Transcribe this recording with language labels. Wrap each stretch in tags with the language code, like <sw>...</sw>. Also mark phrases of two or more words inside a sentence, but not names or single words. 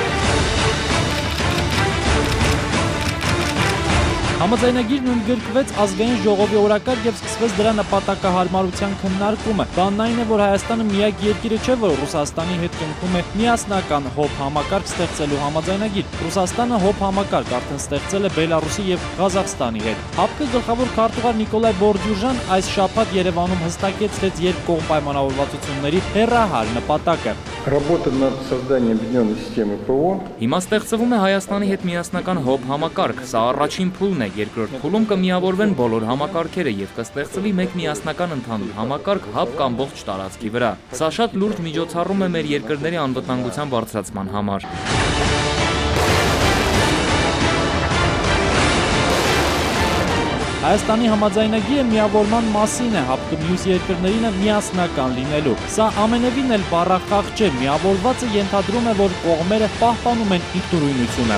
<hy>Համաձայնագիրն ընդգրկվեց ազգային ժողովի օրակարգ եւ սկսվեց դրա նպատակահարմարության քննարկումը։ Բանն այն է, որ Հայաստանը միակ երկիրը չէ, որ Ռուսաստանի հետ կնքում է միասնական հոբ համակարգ ստեղծելու համաձայնագիր։ Ռուսաստանը հոբ համակարգ արդեն ստեղծել է Բելարուսի եւ Ղազախստանի հետ։ ՀԱՊԿ գլխավոր քարտուղար Նիկոլայ Բորդյուժան այս շաբաթ Երևանում հստակեցրեց երկկողմ պայմանավորվածությունների հեռահար նպատակը։</hy> <ru>Работа над созданием объединенной системы ПВО.</ru> <hy>Հիմա ստեղծվում է Հայաստանի հետ միասնական հոբ համակարգ, սա առաջին փուլն է, երկրորդ փուլում կմիավորվեն բոլոր համակարգերը եւ կստեղծվի մեկ միասնական ընդհանուր համակարգ ՀԱՊԿ ամբողջ տարածքի վրա։ Սա շատ լուրջ միջոցառում է մեր երկրների անվտանգության բարձրացման համար։ Հայաստանի համաձայնագիրը միավորման մասին է, ՀԱՊԿ մյուս երկրներին միասնական լինելու։ Սա ամենևին էլ բառախաղ չէ, միավորվածը ենթադրում է, որ կողմերը պահպանում են ինքնուրույնությունը։</hy>